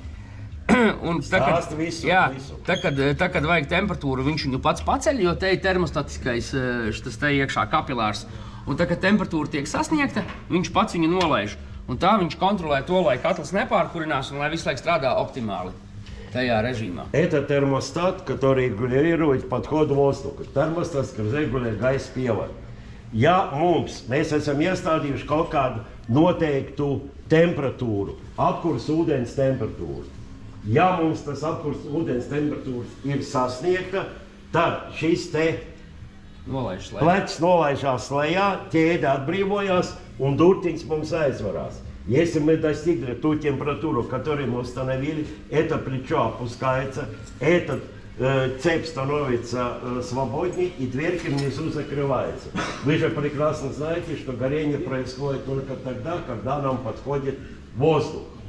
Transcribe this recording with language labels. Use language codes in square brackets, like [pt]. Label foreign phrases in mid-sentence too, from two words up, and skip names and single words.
[lv] Un tā, kad vajag temperatūru, viņš viņu pats paceļ, jo te ir termostatiskais šitas te iekšā kapilārs. Un tā, kad temperatūra tiek sasniegta, viņš pats viņu nolaiž. Un tā viņš kontrolē to, lai katls nepārkurinās un lai visu laiku strādā optimāli tajā режиме. [ru] Это термостат, который регулирует подход воздуха. Термостат, [lv] kas regulē gaisa pievadu. Ja mēs esam iestādījuši kaut kādu noteiktu temperatūru, apkurs ūdens temperatūru. Ja mums tas apkurs ūdens temperatūras ir sasniegta, tad šis te plecs nolaižās lejā, ķēde atbrīvojās un durtiņš mums aizvarās. [ru] Если мы достигли ту температуру, которую мы установили, это плечо опускается, этот цепь становится свободнее и дверки внизу закрываются. Вы же прекрасно знаете, что горение происходит только тогда, когда нам подходит воздух.